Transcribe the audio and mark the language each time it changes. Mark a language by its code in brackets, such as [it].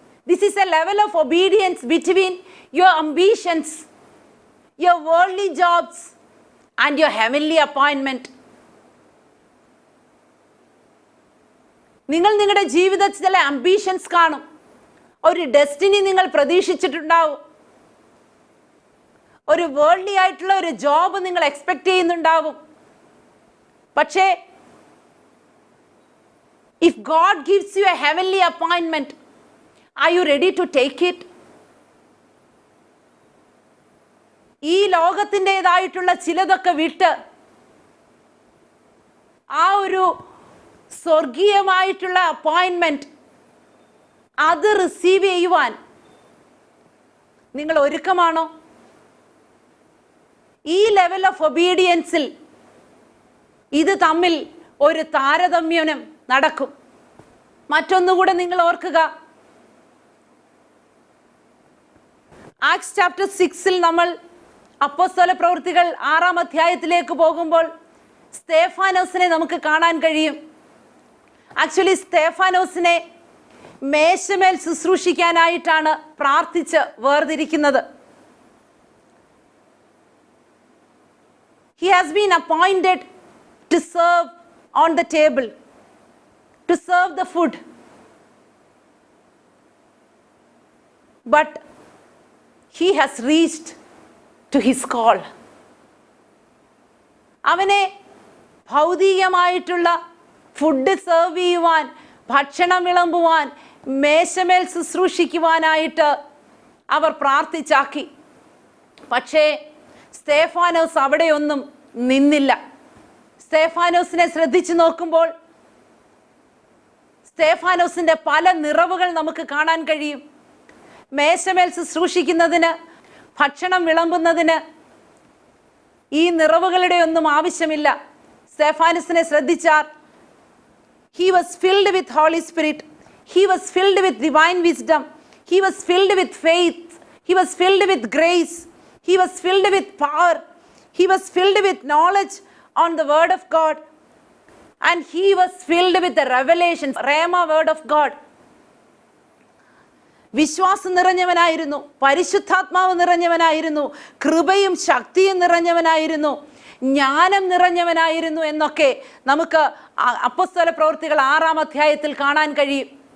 [en] This is a level of obedience between your ambitions, your worldly jobs and your heavenly appointment. [ml] നിങ്ങൾ നിങ്ങളുടെ ജീവിതത്തിൽ ചില ambitions കാണും, ഒരു ഡെസ്റ്റിനി നിങ്ങൾ പ്രതീക്ഷിച്ചിട്ടുണ്ടാവും, ഒരു വേൾഡ്ലി ആയിട്ടുള്ള ഒരു ജോബ് നിങ്ങൾ എക്സ്പെക്ട് ചെയ്യുന്നുണ്ടാവും. [en] പക്ഷേ if God gives you a heavenly appointment, are you ready to take it? [ml] ഈ ലോകത്തിൻ്റെതായിട്ടുള്ള ചിലതൊക്കെ വിട്ട് ആ ഒരു സ്വർഗീയമായിട്ടുള്ള അപ്പോയിന്റ്മെന്റ് അത് റിസീവ് ചെയ്യുവാൻ നിങ്ങൾ ഒരുക്കമാണോ? ഈ ലെവൽ ഓഫ് ഒബീഡിയൻസിൽ ഇത് തമ്മിൽ ഒരു താരതമ്യം നടക്കും. മറ്റൊന്നുകൂടെ നിങ്ങൾ ഓർക്കുക, ആക്ട്സ് ചാപ്റ്റർ 6 നമ്മൾ അപ്പോസ്തല പ്രവൃത്തികൾ 6-ാം അധ്യായത്തിലേക്ക് പോകുമ്പോൾ സ്തേഫാനോസിനെ നമുക്ക് കാണാൻ കഴിയും. ആക്ച്വലി സ്തേഫാനോസിനെ മേശമേൽ ശുശ്രൂഷിക്കാനായിട്ടാണ് പ്രാർത്ഥിച്ച് വേർതിരിക്കുന്നത്. [en] He has been appointed to serve on the table, to serve the food. But he has reached to his call. [ml] അവനെ ഭൗതികമായിട്ടുള്ള ഫുഡ് സെർവ് ചെയ്യുവാൻ, ഭക്ഷണം വിളമ്പുവാൻ, മേശമേൽ ശുശ്രൂഷിക്കുവാനായിട്ട് അവർ പ്രാർത്ഥിച്ചാക്കി. പക്ഷേ സ്തേഫാനോസ് അവിടെയൊന്നും നിന്നില്ല. സ്തേഫാനോസിനെ ശ്രദ്ധിച്ചു നോക്കുമ്പോൾ സ്തേഫാനോസിന്റെ പല നിറവുകൾ നമുക്ക് കാണാൻ കഴിയും. മേശമേൽ ശുശ്രൂഷിക്കുന്നതിന്, ഭക്ഷണം വിളമ്പുന്നതിന് ഈ നിറവുകളുടെ ഒന്നും ആവശ്യമില്ല. സ്തേഫാനോസിനെ ശ്രദ്ധിച്ചാൽ, [en] he was filled with Holy Spirit, he was filled with divine wisdom, he was filled with faith, he was filled with grace, he was filled with power, he was filled with knowledge on the word of God, and he was filled with the revelation, Rhema word of God. [ml] വിശ്വാസം നിറഞ്ഞവനായിരുന്നു, പരിശുദ്ധാത്മാവ് നിറഞ്ഞവനായിരുന്നു, കൃപയും ശക്തിയും നിറഞ്ഞവനായിരുന്നു, ജ്ഞാനം നിറഞ്ഞവനായിരുന്നു എന്നൊക്കെ നമുക്ക് അപ്പോസ്തല പ്രവൃത്തികൾ 6-ാം അധ്യായത്തിൽ കാണാൻ കഴിയും.